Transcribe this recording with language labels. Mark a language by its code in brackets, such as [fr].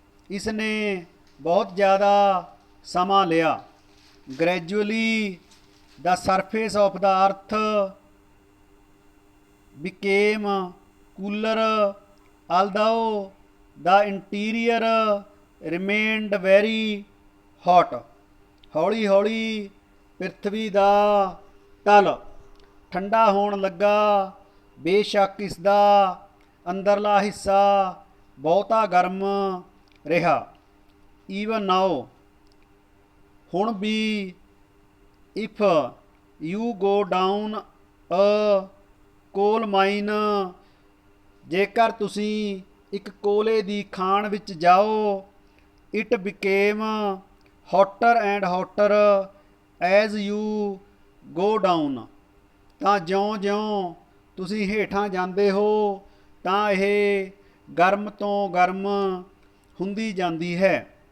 [pa] ਇਸ ਨੇ ਬਹੁਤ ਜ਼ਿਆਦਾ ਸਮਾਂ ਲਿਆ। [en] Gradually the surface of the earth became cooler although the interior remained very hot। [pa] ਹੌਲੀ ਹੌਲੀ ਪ੍ਰਿਥਵੀ ਦਾ ਤਲ ਠੰਡਾ ਹੋਣ ਲੱਗਾ, ਬੇਸ਼ੱਕ ਇਸ ਦਾ ਅੰਦਰਲਾ ਹਿੱਸਾ ਬਹੁਤਾ ਗਰਮ ਰਿਹਾ। [en] Even now, [pa] ਹੁਣ ਵੀ [en] if you go down a coal mine, [pa] ਜੇਕਰ ਤੁਸੀਂ ਇੱਕ ਕੋਲੇ ਦੀ ਖਾਣ ਵਿੱਚ ਜਾਓ। [en] It became hotter and hotter as you go down. [pa] ਤਾਂ ਜਿਉਂ-ਜਿਉਂ ਤੁਸੀਂ ਹੇਠਾਂ ਜਾਂਦੇ ਹੋ ਤਾਂ ਇਹ ਗਰਮ ਤੋਂ ਗਰਮ ਹੁੰਦੀ ਜਾਂਦੀ ਹੈ।